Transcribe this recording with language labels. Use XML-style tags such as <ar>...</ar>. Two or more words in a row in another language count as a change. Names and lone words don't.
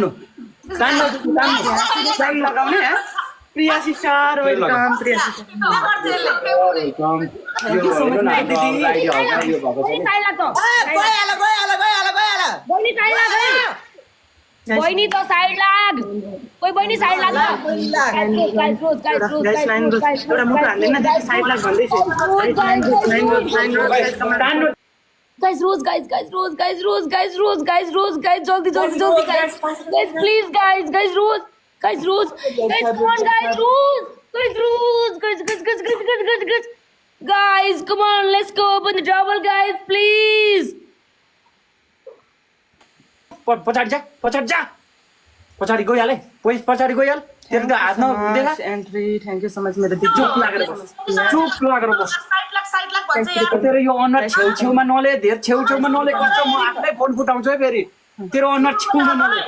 <ne>लगाउने प्रिया</ne> <en>sister welcome</en> <ne>प्रिया सिस्टर बहिनी त साइड लाग कोही बहिनी साइड लाग</ne> <en>guys rose guys jaldi guys please guys rose come on guys come on let's go open the double guys please</en> <ne>पछाडि गइहाले पछाडि गइहाल तेरो त हात नदेखा</ne> <en>entry thank you so much</en> <ne>मेरो दिदी चुप लागेर बस साइड लाग भन्छ यार तेरो यो अनुहार छेउछेउमा नले धेर छेउछेउमा नले गर्छ म आफै फोन फुटाउँछु है फेरि तेरो अनुहार छेउमा नले</ne>